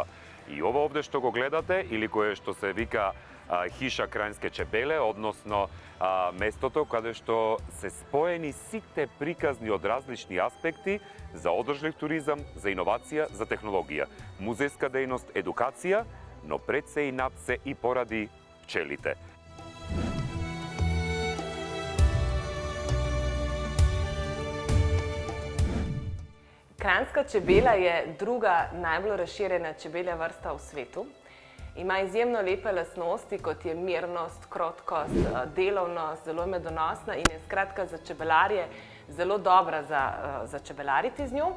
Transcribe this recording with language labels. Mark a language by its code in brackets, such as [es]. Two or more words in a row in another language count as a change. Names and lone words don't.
[mk] И ова овде што го гледате, или кое што се вика [sl] hiša kranjske čebele, [mk] односно местото каде што се споени сите приказни од различни аспекти за одржлив туризам, за иновација, за технологија, музејска дејност, едукација, но пред се и над се и поради пчелите. [sl] Kranjska čebela je druga najbolj razširjena čebelja vrsta v svetu. Ima izjemno lepe lastnosti, kot je mirnost, krotkost, delovnost, zelo medonosna in je skratka za čebelarje zelo dobra za čebelariti z njo.